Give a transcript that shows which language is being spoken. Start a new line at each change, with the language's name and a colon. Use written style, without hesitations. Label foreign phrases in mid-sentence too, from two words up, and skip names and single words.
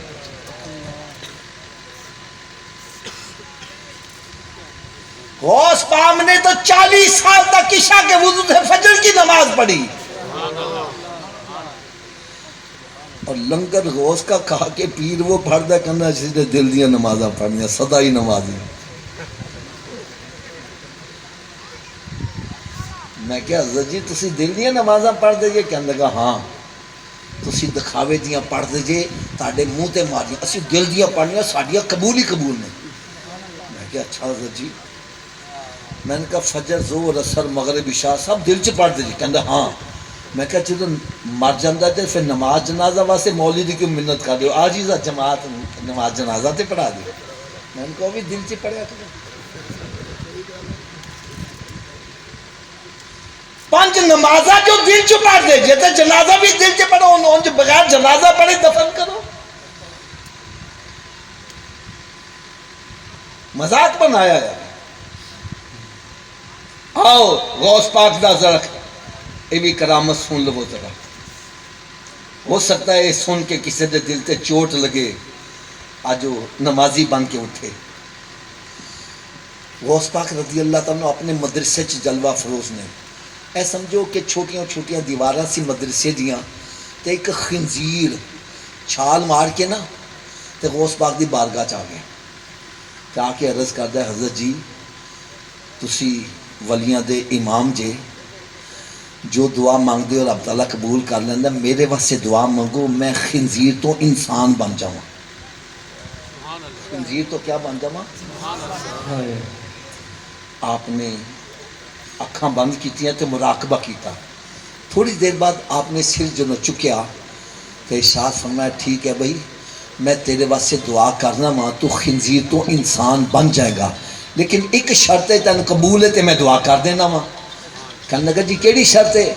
Urdu: غوث پاک نے تو 40 سال تک عشاء کے وضو سے فجر کی نماز پڑھی،
Punjabi: اور لنگر غوث کا کھا کے پیر وہ پڑھدا کہنا جس نے دل دیا نمازاں پڑھنیاں، سدا ہی نمازی. میں کیا حضرت جی تسی دل دیا نمازاں پڑھ دے جے؟ کہنے لگا ہاں تسی دکھاوے دیاں پڑھ دے جے، تاڑے منہ تے ماریاں، اسی دل دیاں پڑھنیاں ساڈیاں قبول ہی قبول نے. میں کیا اچھا حضرت جی. میں نے کہا فجر ظہر عصر مغرب عشاء سب دل چ پڑھ دے جی؟ کہندا ہاں. میں کہا جدوں مر جاندا تے پھر نماز جنازہ واسطے مولوی دی کیوں منت کر دیو؟ آج ہی جماعت نماز جنازہ تے پڑھا دیو. میں نے کہا بھی دل چ پڑھیا کرو. 5 نمازاں جو دل چ پڑھ دے جے تے جنازہ بھی دل چ پڑھو، ان بغیر جنازہ پڑھے دفن کرو.
Urdu: مذاق بنایا ہے.
Punjabi: آؤ غوث پاک دا ذرا یہ بھی کرامت سن لو ذرا. ہو سکتا ہے یہ سن کے کسی دے دل تے چوٹ لگے، آج وہ نمازی بن کے اٹھے. غوث پاک رضی اللہ تعالیٰ اپنے مدرسے چ جلوہ فروز نے. اے سمجھو کہ چھوٹیاں چھوٹیاں دیواراں سی مدرسے دیاں، تے ایک خنزیر چھال مار کے نا تے غوث پاک دی بارگاہ چ آ گئے. تے آ کے عرض کردا ہے حضرت جی تسی ولیاں دے امام جے، جو دعا مانگ دے اور رب تعالیٰ قبول کر لیندہ، میرے واسطے دعا مانگو میں خنزیر تو انسان بن جاؤں. خنزیر تو کیا بن جاؤں؟ آپ نے اکھاں بند کیتیاں تے مراقبہ کیتا. تھوڑی دیر بعد آپ نے سر جنو چکیا تو ارشاد فرمایا ٹھیک ہے بھائی میں تیرے واسطے دعا کرنا ماں، تو خنزیر تو انسان بن جائے گا، لیکن ایک شرط ہے تین قبول ہے تے میں دعا کر دینا ماں. کہنے لگا جی کیڑی شرط ہے؟